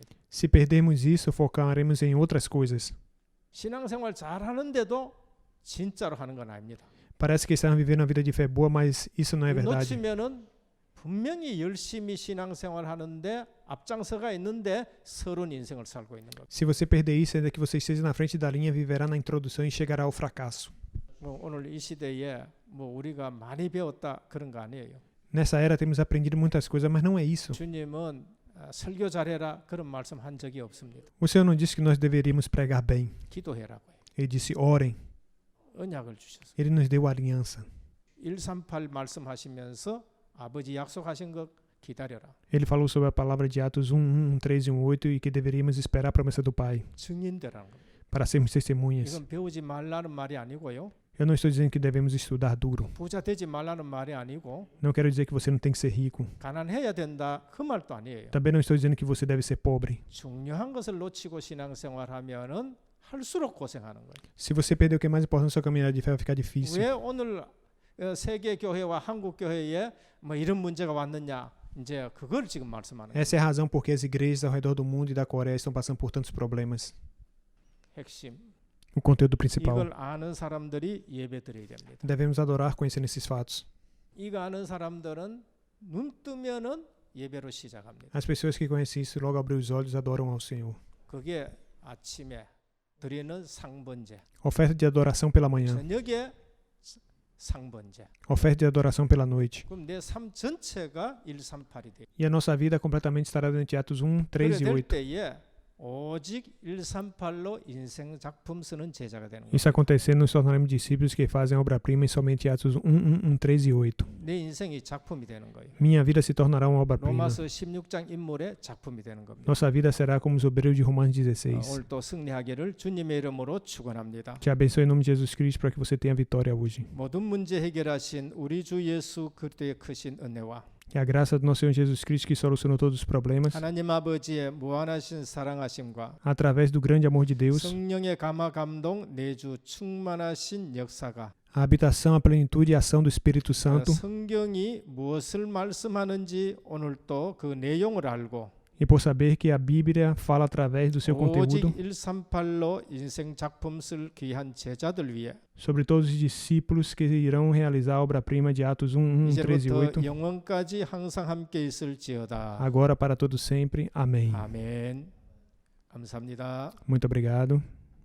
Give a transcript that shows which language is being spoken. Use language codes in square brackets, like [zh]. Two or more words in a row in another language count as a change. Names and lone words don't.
[pt] Se perdermos isso, focaremos em outras coisas. [ko] 신앙생활 잘 하는데도 진짜로 하는 건 아닙니다. [pt] Parece que estamos vivendo uma vida de fé boa, mas isso não é verdade. [ko] 놓치면은 분명히 열심히 신앙생활 하는데 앞장서가 있는데 서론 인생을 살고 있는 거예요. [pt] Se você perder isso, ainda que você esteja na frente da linha, viverá na introdução e chegará ao fracasso. [ko] 뭐 오늘 이 시대에 뭐 우리가 많이 배웠다 그런 거 아니에요. [pt] Nessa era temos aprendido muitas coisas, mas não é isso. [ko] 주님은 설교 잘해라 그런 말씀 한 적이 없습니다. [pt] O Senhor não disse que nós deveríamos pregar bem. [ko] 기도해라고요. [pt] Ele disse: orem. [ko] 언약을 주셨어요. [pt] Ele nos deu a aliança. [ko] 138 말씀하시면서 아버지 약속하신 것 기다려라. [pt] Ele falou sobre a palavra de Atos 1, 13 e 8 e que deveríamos esperar a promessa do Pai [ko] 증인되라는 겁니다. [pt] para sermos testemunhas. [ko] 이건 배우지 말라는 말이 아니고요. [pt] Eu não estou dizendo que devemos estudar duro. [ko] 부자 되지 말라는 말이 아니고 [pt] Não quero dizer que você não tem que ser rico. [ko] 가난해야 된다 그 말도 아니에요. [pt] Também não estou dizendo que você deve ser pobre. [ko] 중요한 것을 놓치고 신앙생활하면은 할수록 고생하는 거예요. [pt] Se você perder o que é mais importante na sua caminhada de fé, vai ficar difícil. [ko] 왜 오늘 세계 교회와 한국 교회에 뭐 이런 문제가 왔느냐? 이제 그걸 지금 말씀하는 거예요. [pt] Essa é a razão porque as igrejas ao redor do mundo e da Coreia estão passando por tantos problemas. [ko] 핵심. [pt] O conteúdo principal. [ko] 이걸 아는 사람들이 예배드려야 됩니다. [pt] Devemos adorar conhecendo esses fatos. [ko] 이거 아는 사람들은 눈 뜨면은 예배로 시작합니다. [pt] As pessoas que conhecem isso logo abrem os olhos e adoram ao Senhor. [ko] 그게 아침에 드리는 상번제, [pt] Oferta de adoração pela manhã. [ko] 저녁에 상번제. [pt] Oferta de adoração pela noite. [ko] 그럼 내 삶 전체가 138이 돼요. [pt] E a nossa vida completamente estará dentro de Atos 1, 3 [ko] 그래 [pt] e [ko] 될 [pt] 8. [ko] 때에 오직 138로 인생 작품 쓰는 제자가 되는 거예요. [pt] Isso acontecendo, nos tornaremos discípulos que fazem a obra-prima em somente Atos 1, 3 e 8. [ko] 내 인생이 작품이 되는 거예요. [pt] Minha vida se tornará uma obra-prima. [ko] 로마서 16장 인물의 작품이 되는 겁니다. [pt] Nossa vida será como os obreiros de Romanos 16. [ko] 오늘 또 승리하기를 주님의 이름으로 축원합니다. [pt] Te abençoe em nome de Jesus Cristo para que você tenha vitória hoje. [ko] 모든 문제 해결하신 우리 주 예수 그리스도의 크신 은혜와 [pt] Que a graça do nosso Senhor Jesus Cristo, que solucionou todos os problemas, [ko] 하나님 아버지의 무한하신 사랑하심과 [pt] através do grande amor de Deus, [ko] 성령의 감화 감동 내주 충만하신 역사가 [pt] a habitação, a plenitude e a ação do Espírito Santo, [ko] 성경이 무엇을 말씀하는지 오늘 또 그 내용을 알고 [pt] e por saber que a Bíblia fala através do seu [ko] 오직 [pt] conteúdo [ko] 138로 인생 작품 쓸 귀한 제자들 위해 [pt] sobre todos os discípulos que irão realizar a obra-prima de Atos 1, 3 e 8, [ko] 이제부터 영원까지 항상 함께 있을지어다. [pt] agora para todo sempre. Amém. [ko] 아멘. 감사합니다. [pt] Muito obrigado.